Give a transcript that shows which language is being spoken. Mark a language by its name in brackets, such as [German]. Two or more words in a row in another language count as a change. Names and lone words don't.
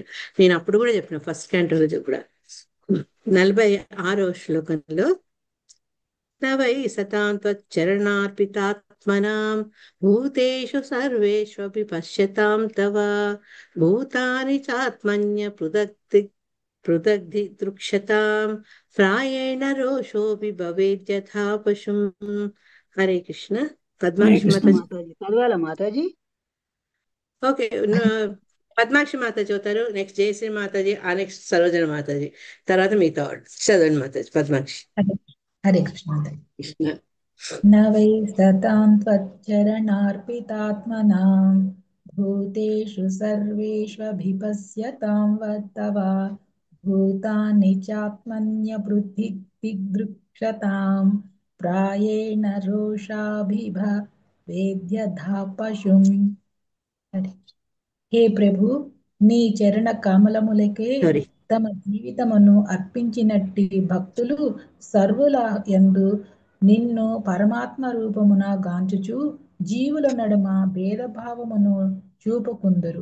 [Telugu] నేను అప్పుడు కూడా చెప్పిన [English] first canto [Telugu] రోజు కూడా 46వ శ్లోకంలో [Sanskrit] నవై సతాం త్వచ్చరణార్పితాత్మనాం భూతేషు సర్వేష్వపి పశ్యతాం తవ భూతాని చాత్మన్య పృథగ్ధి దృక్షతాం ప్రాయేణ రోషోపి భవేద్యథా పశుం. [Telugu] హరే కృష్ణ. హరే పద్మాక్షి కృష్ణ మాతాజీ. మాతాజీ. చదవాలా మాతాజీ? ఓకే. పద్మాక్షి మాతాజీ చదువుతారు, నెక్స్ట్ జయశ్రీ మాతాజీ, ఆ నెక్స్ట్ సరోజన మాతాజీ, తర్వాత మిగతా వాళ్ళు. చదవండి మాతాజీ. పద్మాక్షి. హరే హరే కృష్ణ మాతాజీ. కృష్ణ. [Sanskrit] न वै सतां त्वच्चरणार्पितात्मनां भूतेषु सर्वेष्वभिपश्यतां तव भूतानि चात्मन्यबुद्धिदिदृक्षतां प्रायेण रोषाभिभवेद्यथा पशुम्. [Telugu] హే ప్రభు, నీ చరణ కమలములకే సారీ. తమ జీవితమును అర్పించినట్టి భక్తులు సర్వుల యందు నిన్ను పరమాత్మ రూపమున గాంచుచు జీవుల నడుమ భేదభావమును చూపుకుందురు.